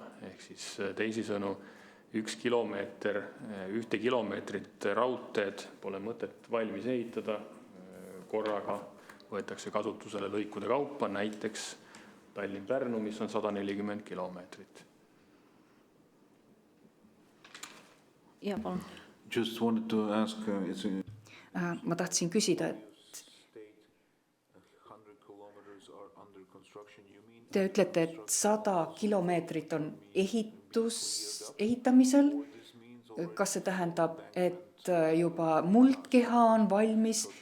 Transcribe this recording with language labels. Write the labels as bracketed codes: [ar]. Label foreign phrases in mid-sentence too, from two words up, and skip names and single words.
[et] Ehk siis teisisõnu, 1 kilomeeter, 1 kilomeetrit raudteed pole mõtet valmis ehitada, korraga võetakse kasutusele lõikude kaupa, näiteks Tallinn-Pärnu, mis on 140 kilomeetrit. Ja, palun. [en] Just wanted to ask, [et] Ma tahtsin küsida, et te ütlete, et 100 kilomeetrit on ehitamisel. Kas see tähendab, et juba muldkeha on valmis?